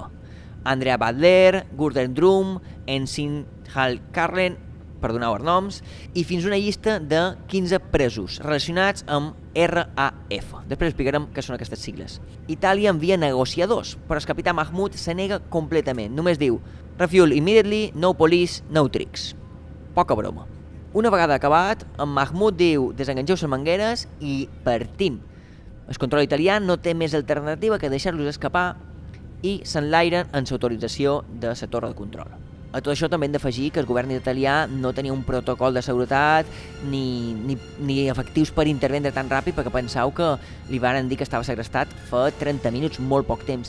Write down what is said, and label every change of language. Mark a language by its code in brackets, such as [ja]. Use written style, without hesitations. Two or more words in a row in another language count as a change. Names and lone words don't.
[ca] Andrea Badler, Gordon Drum, Ensign Hal Carlen, perdoneu els noms, i fins una llista de 15 presos relacionats amb RAF. Després explicarem què són aquestes sigles. Itàlia envia negociadors, però el capità Mahmoud se nega completament. Només diu, [en] refuel immediately, no police, no tricks. [ca] Poca broma. Una vegada acabat, en Mahmoud diu desenganxeu les mangueres i partim. El control italià no té més alternativa que deixar-los escapar i s'enlairen en l'autorització de la torre de control. A tot això també hem d'afegir que el govern italià no tenia un protocol de seguretat ni efectius per intervendre tan ràpid, perquè penseu que li van dir que estava segrestat fa 30 minuts, molt poc temps.